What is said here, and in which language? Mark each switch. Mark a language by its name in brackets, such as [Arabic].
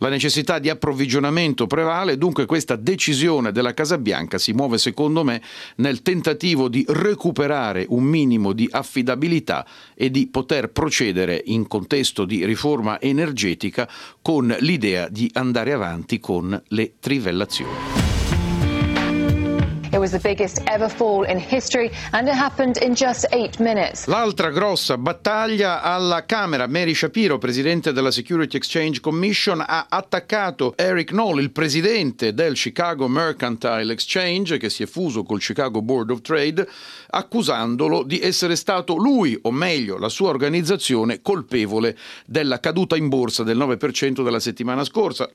[Italian] La necessità di approvvigionamento prevale, dunque questa decisione della Casa Bianca si muove, secondo me, nel tentativo di recuperare un minimo di affidabilità e di poter procedere in contesto di riforma energetica con l'idea di andare avanti con le trivellazioni. [English] It was the biggest ever fall in history and it happened in just 8 minutes. [Italian] L'altra grossa battaglia alla Camera. Mary Shapiro, presidente della Security Exchange Commission, ha attaccato Eric Knoll, il presidente del Chicago Mercantile Exchange, che si è fuso col Chicago Board of Trade, accusandolo di essere stato lui, o meglio la sua organizzazione, colpevole della caduta in borsa del 9% della settimana scorsa.